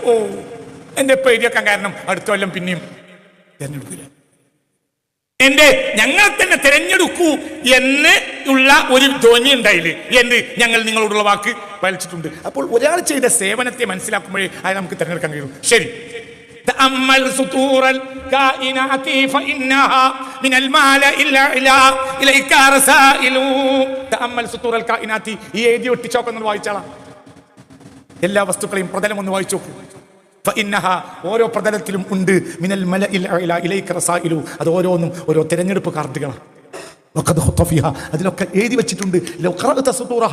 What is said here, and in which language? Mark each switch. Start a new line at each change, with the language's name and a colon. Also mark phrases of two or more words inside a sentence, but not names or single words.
Malayalam: ഓ, എന്റെ ഇപ്പൊ എഴുതിയേക്കാൻ കാരണം അടുത്ത കൊല്ലം പിന്നെയും തെരഞ്ഞെടുക്കില്ല. ഞങ്ങൾ തന്നെ തെരഞ്ഞെടുക്കൂ എന്ന് ഉള്ള ഒരു ധ്വനി ഉണ്ടായില്ലേ, ഞങ്ങൾ നിങ്ങളോടുള്ള വാക്ക് പാലിച്ചിട്ടുണ്ട്. അപ്പോൾ ഒരാൾ ചെയ്ത സേവനത്തെ മനസ്സിലാക്കുമ്പോഴേ അത് നമുക്ക് തെരഞ്ഞെടുക്കാൻ കഴിയും. ശരി,
Arabic: تأمل سطور الكائنات فإنها من المال إلا إليك رسائل. تأمل سطور الكائنات.
Malayalam: ഈ എഴുതി ഒട്ടിച്ചോക്കൊന്ന് വായിച്ചാളാ. എല്ലാ വസ്തുക്കളെയും പ്രതലം ഒന്ന് വായിച്ചു നോക്കൂ. فإنها ഓരോ പ്രതലത്തിലും ഉണ്ട്
Arabic: من الملأ الأعلى إليك رسائل.
Malayalam: അത് ഓരോന്നും ഓരോ തെരഞ്ഞെടുപ്പ് കാർഡുകളാണ്.
Arabic: وقد خطت فيها.
Malayalam: അതിലൊക്കെ എഴുതി വെച്ചിട്ടുണ്ട്.
Arabic: لو قرأت سطوره.